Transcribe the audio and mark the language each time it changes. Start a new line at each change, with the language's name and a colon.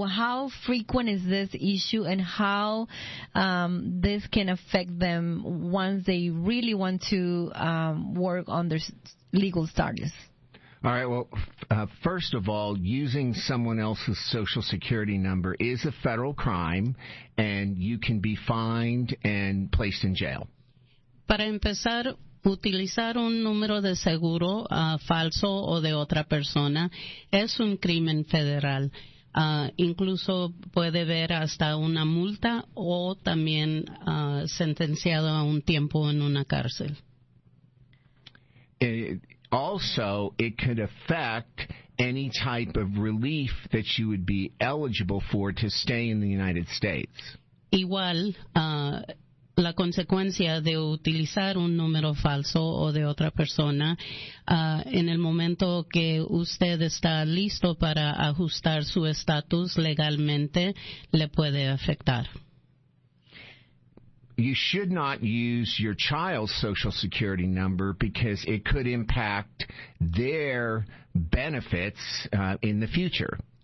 English: How frequent is this issue, and how this can affect them once they really want to work on their legal status? All right, well, first of all, using someone else's social security number is a federal crime, and you can be fined and placed in jail.
Spanish: Para empezar, utilizar un número de seguro falso o de otra persona es un crimen federal. Incluso puede ver hasta una multa o también sentenciado a un tiempo en una cárcel.
English: Also, it could affect any type of relief that you would be eligible for to stay in the United States.
Spanish: Igual, la consecuencia de utilizar un número falso o de otra persona, en el momento que usted está listo para ajustar su estatus legalmente, le puede afectar.
English: You should not use your child's social security number because it could impact their benefits in the future.